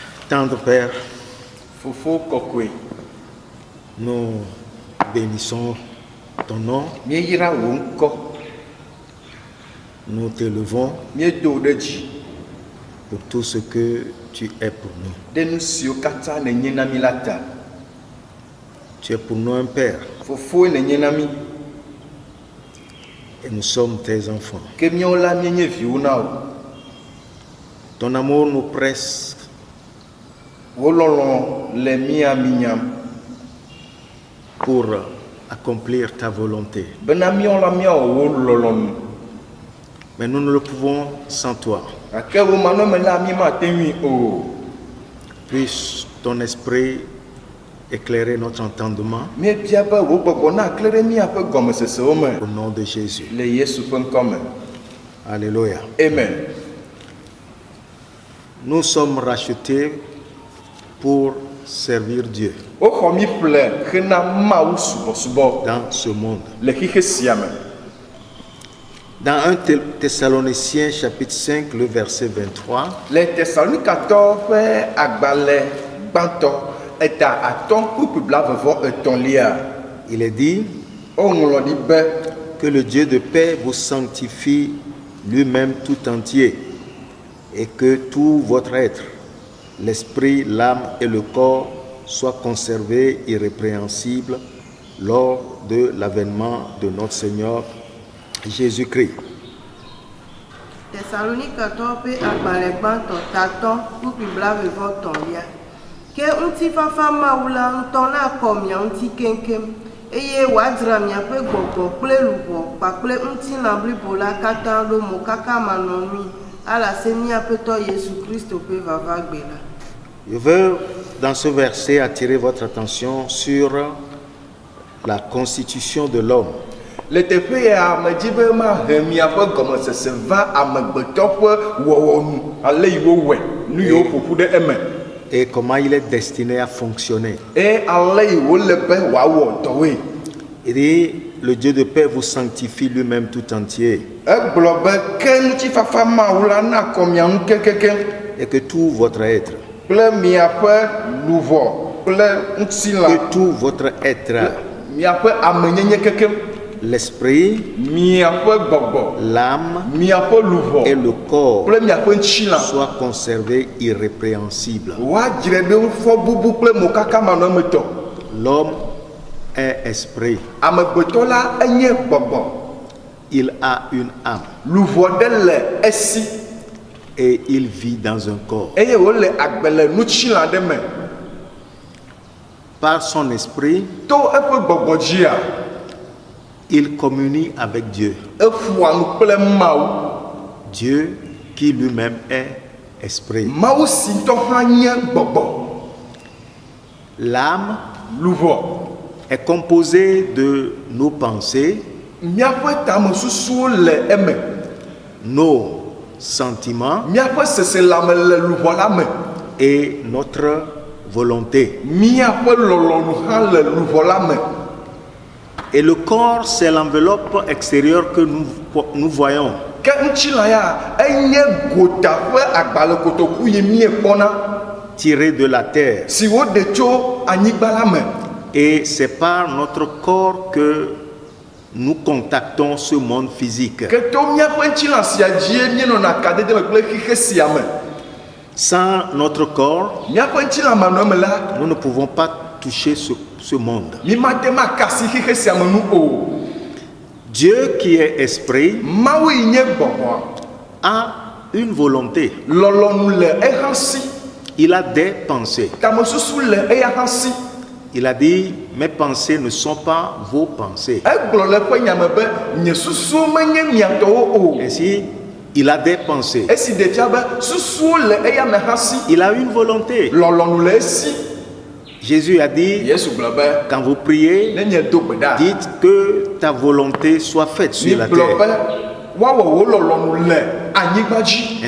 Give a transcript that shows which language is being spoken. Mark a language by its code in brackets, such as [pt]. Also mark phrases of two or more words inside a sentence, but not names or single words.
[fr] Tendre Père, [ee] Fofo kokwe. [fr] nous bénissons ton nom, [ee] Mieyira wo ŋkɔ. [fr] nous t'élevons [ee] Miedo ɖe dzi. [fr] pour tout ce que tu es pour nous. [ee] Ɖe nu siwo katã nènye na mi la ta. [fr] Tu es pour nous un Père [ee] Fofoe nènye na mi. [fr] et nous sommes tes enfants. [ee] Ke míawo la míenye viwo na wo. [fr] Ton amour nous presse [ee] Wo lɔlɔ le mía mi nyam. [fr] pour accomplir ta volonté. [ee] Bena míawo la míawɔ wo lɔlɔ nu. [fr] Mais nous ne le pouvons sans toi. [ee] Gake wo manɔme la mí mate ŋui o. [fr] Puisse ton esprit éclairer notre entendement [ee] Míebia be wo gbɔgbɔ na kle ɖe míaƒe gɔmesesewo me. [fr] au nom de Jésus. [ee] Le Yesu ƒe ŋkɔ me. [fr] Alléluia. Amen. Nous sommes rachetés pour servir Dieu [ee] Woxɔ mi ƒle hena Mawu subɔsubɔ [fr] dans ce monde. [ee] le xixe sia me. [fr] Dans 1 Thessaloniciens chapitre 5, le verset 23, [ee] Le Thessalonikatɔwo ƒe agbalẽ gbãtɔ eta atɔ̃ kple blaeve etɔ̃lia. [fr] il est dit [ee] Woŋlɔ ɖi be [fr] que le Dieu de paix vous sanctifie lui-même tout entier et que tout votre être, l'esprit, l'âme et le corps soient conservés irrépréhensibles lors de l'avènement de notre Seigneur Jésus-Christ. [ee] Thessalonikatɔwo ƒe agbalẽ gbãtɔ tatɔ kpukpi blaeve-vɔ-etɔ̃lia. Ke ŋutifafa Mawu la ŋutɔ nakɔ mia ŋuti keŋkeŋ eye wòadzra miaƒe gbɔgbɔ kple luʋɔ kpakple ŋutilã blibo la katã ɖo mo kaka manɔnui alase míaƒetɔ Yesu Kristo ƒe vavagbe la. [fr] Je veux dans ce verset attirer votre attention sur la constitution de l'homme. [ee] le teƒe ya medzi be mahe miaƒe gɔmesese va amegbetɔ ƒe wɔwɔ nu ale yi wowɔe nu yiwo ƒoƒu ɖe eme [fr] Et comment il est destiné à fonctionner. [ee] eye ale yi wole be wòawɔ dɔwoe. [fr] Il dit, le Dieu de paix vous sanctifie lui-même tout entier [ee] Egblɔ be ke ŋutifafa Mawu la nakɔ mia ŋu kekekeŋ [fr] et que tout votre être, [ee] kple miaƒe luʋɔ kple ŋutilã [fr] que tout votre être, [ee] miaƒe amenyenye kekeŋ [fr] l'esprit, [ee] miaƒe gbɔgbɔ [fr] l'âme [ee] miaƒe luʋɔ [fr] et le corps [ee] kple miaƒe ŋutilã [fr] soient conservés irrépréhensibles. [ee] woadzre ɖe fɔ bubu kple mokakamanɔmetɔ. [fr] L'homme est esprit, [ee] Amegbetɔ la enye gbɔgbɔ. [fr] il a une âme [ee] Luʋɔ ɖe le esi [fr] et il vit dans un corps. [ee] eye wòle agbe le ŋutilã ɖe me. [fr] Par son esprit, [ee] To eƒe gbɔgbɔ dzia [fr] il communie avec Dieu. [ee] eƒoa nu kple Mawu. [fr] Dieu qui lui-même est esprit. [ee] Mawu si ŋutɔ hã nye gbɔgbɔ. [fr] L'âme [ee] Luʋɔ [fr] est composée de nos pensées, [ee] míaƒe tamesusuwo le eme. [fr] nos sentiments [ee] Míaƒe seselãme le luʋɔ la me. [fr] et notre volonté. [ee] Míaƒe lɔlɔnu hã le luʋɔ la me. [fr] Et le corps, c'est l'enveloppe extérieure que nous voyons. [ee] Ke ŋutilã ya enye gota ƒe agbalẽ kotoku yi míekpɔna [fr] Tiré de la terre. [ee] si woɖe tso anyigba la me. [fr] Et c'est par notre corps que nous contactons ce monde physique. [ee] Ke to míaƒe ŋutilã sia dzie míenɔna kadede me kple xixe sia me. [fr] Sans notre corps, [ee] Míaƒe ŋutilã manɔme la [fr] nous ne pouvons pas toucher ce monde. [ee] mi mate makasi xixe sia me nu o. [fr] Dieu qui est esprit [ee] Mawu yi nye gbɔgbɔ. [fr] a une volonté. [ee] Lɔlɔnu le eha si. [fr] Il a des pensées. [ee] Tamesusu le eya hã si. [fr] Il a dit, mes pensées ne sont pas vos pensées. [ee] Egblɔ le eƒe nyame be nye susuwo menye miatɔwo o. [fr] Ainsi, il a des pensées. [ee] Esi ɖe fia be susuwo le eya me hã si. [fr] Il a une volonté. [ee] Lɔlɔnu le esi. [fr] Jésus a dit, [ee] Yesu gblɔ be [fr] quand vous priez, [ee] ne nye do gbe ɖa. [fr] dites que ta volonté soit faite sur la [ee] Migblɔ [fr] terre. [ee] be woawɔ wo lɔlɔnu le anyigba dzi.